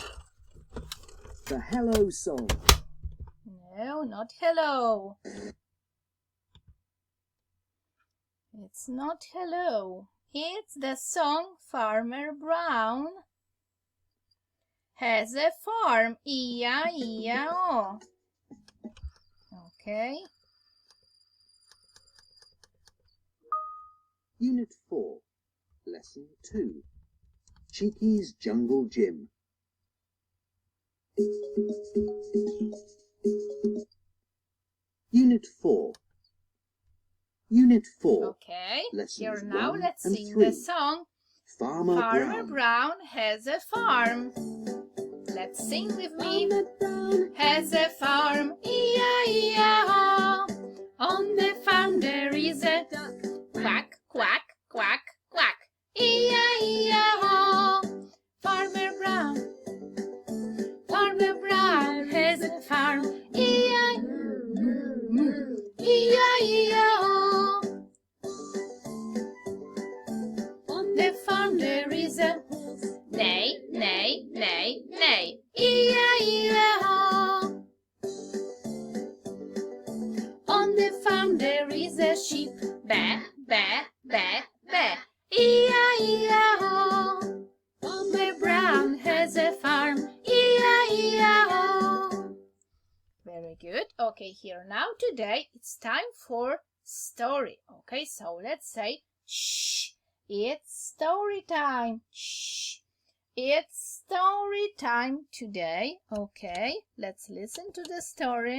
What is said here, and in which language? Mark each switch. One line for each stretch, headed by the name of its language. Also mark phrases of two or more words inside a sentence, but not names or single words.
English: The hello song. No, not hello. It's not hello. It's the song Farmer Brown has a farm. E-I-E-I-O. Okay. Unit 4. Lesson 2. Cheeky's Jungle Gym. Unit 4. Unit 4. Okay. Lessons Here now 1 let's and sing 3. the song Farmer Brown has a farm. Let's sing with me. Farmer Brown Has a farm. E-I-E-I-O. On the farm there is a duck. Quack, quack, quack, quack. E-I-E-I-O. Farmer Brown has a farm. E-I-E-I-O. On the farm there is a neigh, neigh, neigh, neigh. E-I-E-I-O. On the farm there is a sheep. Ba, ba, ba, ba. E-I-E-I-O. Farmer Brown has a farm. E-I-E-I-O. Very good. Okay, here now today it's time for story. Okay, so let's say shh. It's story time. Shh. It's story time today. Okay, let's listen to the story.